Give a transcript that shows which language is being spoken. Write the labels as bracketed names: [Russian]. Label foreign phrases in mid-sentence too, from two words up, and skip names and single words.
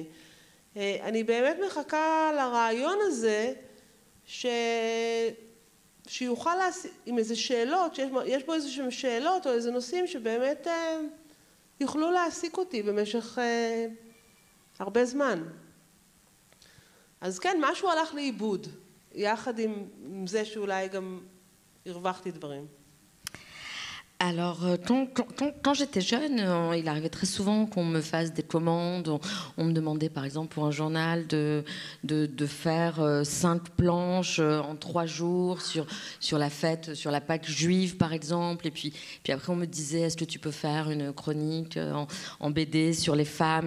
[Hebrew] אני באמת מחכה לרעיון הזה שיוכל עם איזה שאלות, שיש בו איזה שאלות או איזה נושאים שבאמת יוכלו להעסיק אותי במשך הרבה זמן. אז כן, משהו הלך לאיבוד, יחד עם זה שאולי גם הרווחתי דברים. [French] Alors, quand j'étais jeune, il arrivait très souvent qu'on me fasse des commandes. On me demandait, par exemple, pour un journal, de faire 5 planches en 3 jours sur la fête, sur la Pâque juive, par exemple. Et puis après, on me disait, est-ce que tu peux faire une chronique en BD sur les femmes?